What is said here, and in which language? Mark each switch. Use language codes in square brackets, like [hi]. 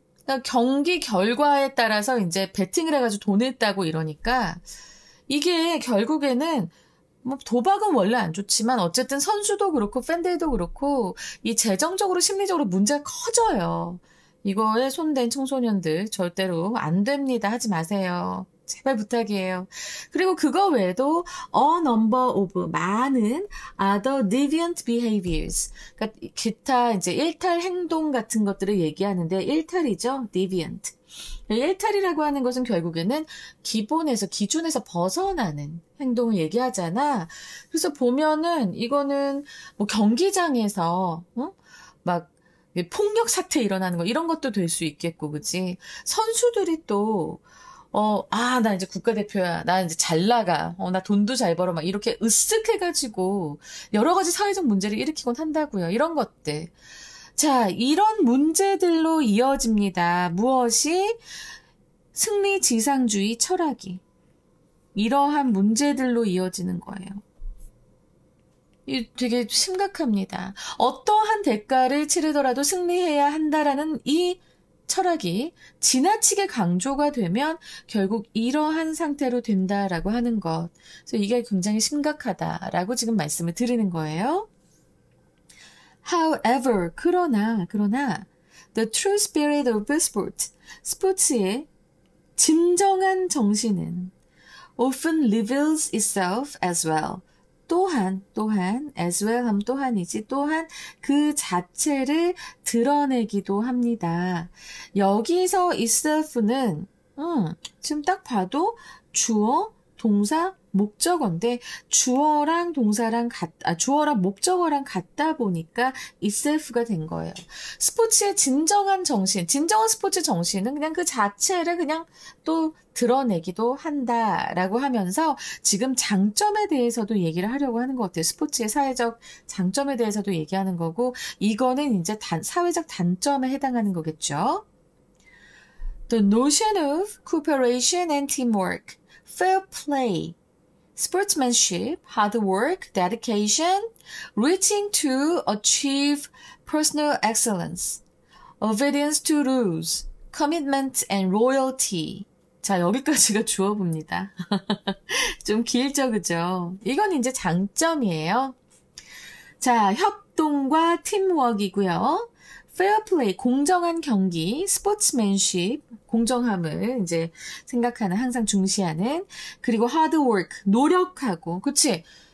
[ko] 그러니까 경기 결과에 따라서 이제 베팅을 해가지고 돈을 따고 이러니까 이게 결국에는 뭐 도박은 원래 안 좋지만 어쨌든 선수도 그렇고 팬들도 그렇고 이 재정적으로 심리적으로 문제가 커져요. 이거에 손댄 청소년들 절대로 안 됩니다. 하지 마세요. 제발 부탁이에요. 그리고 그거 외에도 [en] a number of [ko] 많은 [en] other deviant behaviors. [ko] 그러니까 기타 이제 일탈 행동 같은 것들을 얘기하는데 일탈이죠. [en] deviant. [ko] 일탈이라고 하는 것은 결국에는 기준에서 벗어나는 행동을 얘기하잖아. 그래서 보면은 이거는 뭐 경기장에서 막 폭력 사태 일어나는 거 이런 것도 될 수 있겠고, 그치? 선수들이 또 나 이제 국가대표야. 나 이제 잘 나가. 나 돈도 잘 벌어. 막 이렇게 으쓱해가지고 여러 가지 사회적 문제를 일으키곤 한다고요. 이런 것들. 자, 이런 문제들로 이어집니다. 무엇이? 승리 지상주의 철학이. 이러한 문제들로 이어지는 거예요. 이 되게 심각합니다. 어떠한 대가를 치르더라도 승리해야 한다라는 이 철학이 지나치게 강조가 되면 결국 이러한 상태로 된다라고 하는 것. 그래서 이게 굉장히 심각하다라고 지금 말씀을 드리는 거예요. [en] However, [ko] 그러나 [en] the true spirit of sport, [ko] 스포츠의 진정한 정신은 [en] often reveals itself as well. [ko] 또한 [en] as well [ko] 하면 또한이지 또한 그 자체를 드러내기도 합니다. 여기서 itself는 지금 딱 봐도 주어, 동사, 목적어인데 주어랑 목적어랑 같다 보니까 itself가 된 거예요. 스포츠의 진정한 스포츠 정신은 그냥 그 자체를 그냥 또 드러내기도 한다라고 하면서 지금 장점에 대해서도 얘기를 하려고 하는 것 같아요. 스포츠의 사회적 장점에 대해서도 얘기하는 거고 이거는 이제 사회적 단점에 해당하는 거겠죠. [en] The notion of cooperation and teamwork, fair play, sportsmanship, hard work, dedication, reaching to achieve personal excellence, obedience to rules, commitment and loyalty. [ko] 자, 여기까지가 주어봅니다. 좀 길죠, 그죠? 이건 이제 장점이에요. 자, 협동과 팀워크이고요. fair play, 공정한 경기, sportsmanship, 공정함을 이제 생각하는, 항상 중시하는, 그리고 [en] hard work, [ko] 노력하고, 그치?